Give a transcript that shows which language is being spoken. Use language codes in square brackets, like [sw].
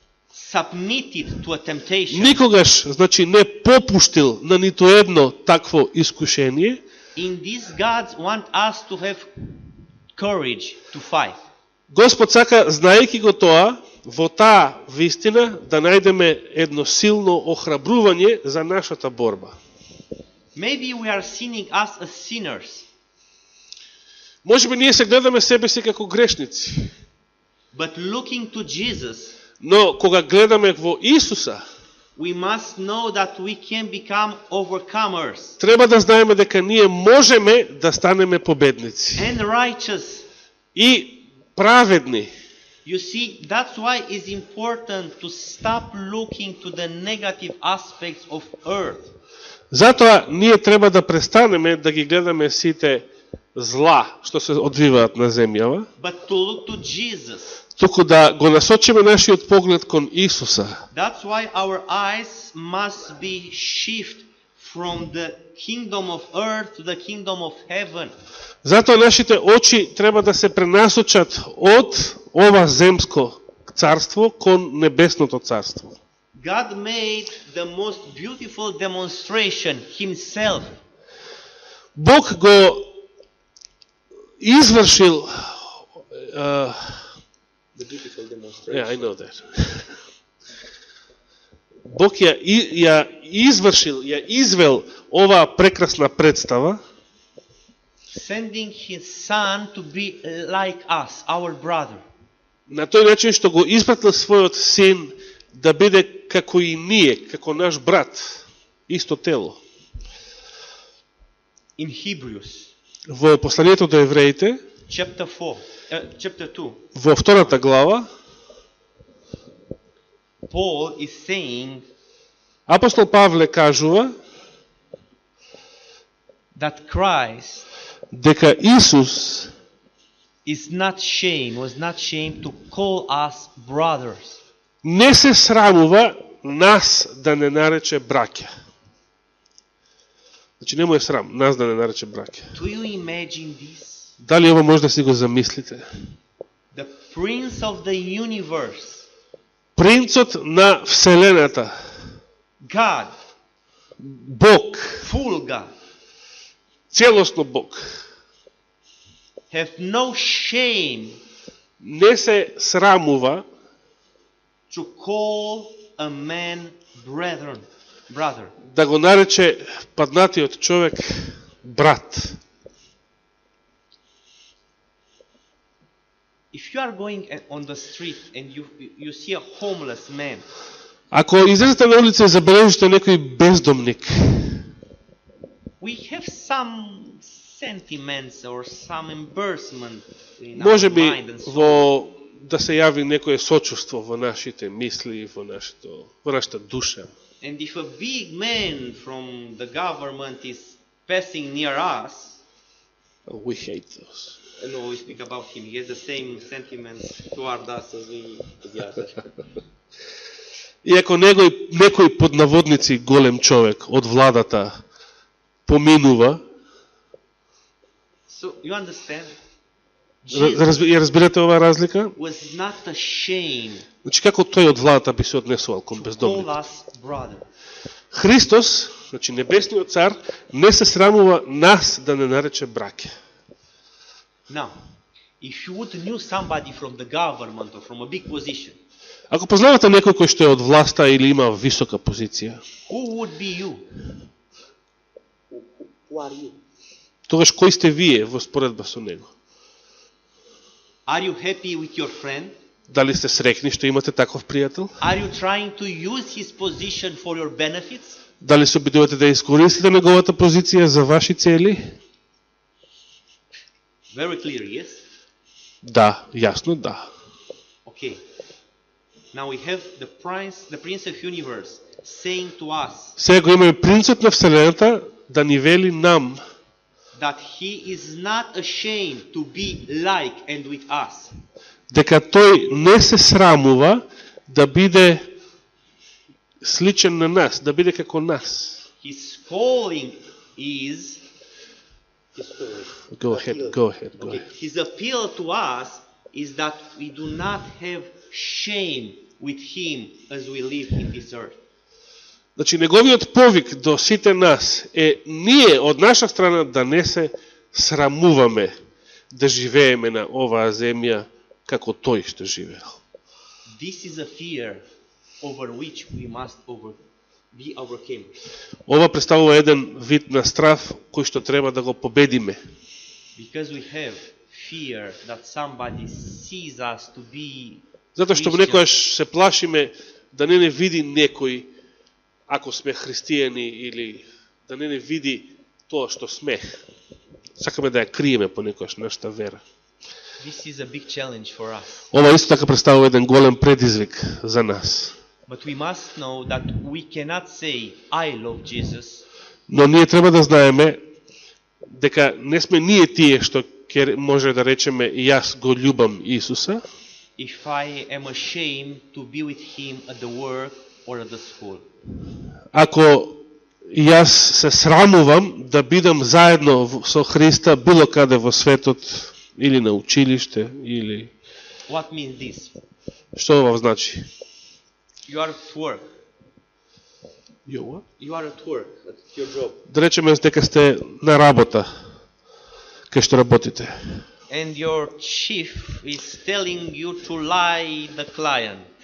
[en] submitted to a temptation, [mk] никогаш, значи не попуштил на ниту едно такво искушение, [en] in this God want us to have courage to fight. [mk] Господ сака, знаејќи го тоа, во таа вистина да најдеме едно силно охрабрување за нашата борба. [en] Maybe we are seeing us as sinners, [mk] Можеби ние се гледаме себе си како грешници, [en] but looking to Jesus, [mk] но кога гледаме во Исуса, [en] we must know that we can become overcomers [mk] треба да знаеме дека ние можеме да станеме победници [en] and righteous. [mk] и праведни. [en] You see, that's why it's important to stop looking to the negative aspects of earth. [mk] Затоа ние треба да престанеме да ги гледаме сите зла што се одвиваат на земјава, [en] But to look to Jesus. [mk] туку да го насочиме нашиот поглед кон Исуса. [en] That's why our eyes must be shifted from the kingdom of earth to the kingdom of heaven. [mk] Затоа нашите очи треба да се пренасочат од ова земско царство кон небесното царство. [en] God made the most beautiful demonstration himself. [mk] Бог го извршил [en] The beautiful demonstration. Yeah, I know that. [mk] Бог ја извршил, ја извел оваа прекрасна представа, [en] sending his son to be like us, our brother. [mk] на тој начин што го испратил својот син да биде како и ние, како наш брат, исто тело. [en] In Hebrews [mk] Во посланието до евреите, [en] chapter 2, [mk] во втората глава, [en] Paul is saying [mk] апостол Павле кажува [en] that Christ [mk] дека Исус [en] was not ashamed to call us brothers. [mk] не се срамува нас да не нарече браќа. Значи не му е срам нас да не нарече браќа. [en] Do you imagine this? [mk] Дали ова може да си го замислите? [en] The Prince of the universe, [mk] Принцот на Вселената, [en] God, [mk] Бог, [en] full God, [mk] целосно Бог, [en] have no shame [mk] не се срамува [en] to call a man brother. [mk] да го нарече паднатиот човек брат. [en] If you are going on the street and you see a homeless man, [mk] Ако излезете на улица и забележите некој бездомник, [en] we have some sentiments or some embarrassment in [mk] може [en] our [mk] би [en] mind and soul. [mk] во да се јави некое сочувство во нашите мисли, во нашата душа. [en] And if a big man from the government is passing near us, We hate those. no, we speak about him. He has the same sentiments toward us as we to the other. [mk] И ако некој под наводници голем човек од владата поминува, [en] So you understand? Jesus [mk] ја разбирате оваа разлика? [en] was not ashamed [mk] Значи како тој од владата би се однесувал кон [en] to call [mk] бездомник? [en] us brother. [mk] Христос, значи небесниот цар, не се срамува нас да не нарече браќа. [en] Now, if you would knew somebody from the government or from a big position, [mk] Ако познавате некој кој што е од власта или има висока позиција, [en] who would be you? Who are you? [mk] тогаш кој сте вие во споредба со него? [en] Are you happy with your friend? [mk] Дали сте среќни што имате таков пријател? [en] Are you trying to use his position for your benefits? [mk] Дали се обидувате да искористите неговата позиција за ваши цели? [en] Very clear, yes? [mk] Да, јасно, да. [en] Okay. Now we have the Prince of Universe saying to us [mk] Сега го имаме принцот на Вселената да ни вели нам [en] that he is not ashamed to be like and with us. [mk] дека тој не се срамува да биде сличен на нас, да биде како нас. [en] His calling is Go ahead. okay. His appeal to us is that we do not have shame with him as we live in this earth. [mk] Значи, неговиот повик до сите нас е ние од наша страна да не се срамуваме да живееме на оваа земја како тој што живеел. [en] This is a fear over which we must be overcome. [mk] Ова представува еден вид на страв кој што треба да го победиме. [en] Because we have fear that somebody sees us to be [mk] Затоа што [en] Christian. [mk] некојаш се плашиме да не види некој ако сме христијани или да не види тоа што сме. Сакаме да ја криеме понекогаш нашата вера. [en] This is a big challenge for us. [mk] Ова исто така представува еден голем предизвик за нас. [en] But we must know that we cannot say, I love Jesus, [mk] Но ние треба да знаеме дека не сме ние тие што ќе може да речеме јас го љубам Исуса, [en] if I am ashamed to be with him at the work or at the school. [mk] ако јас се срамувам да бидам заедно со Христа било каде во светот или на училиште или [en] What means this? [mk] што ова значи? [en] You are at work. You are at work, at your job. [mk] Да речеме дека сте на работа кај што работите. [en] And your chief is telling you to lie the client.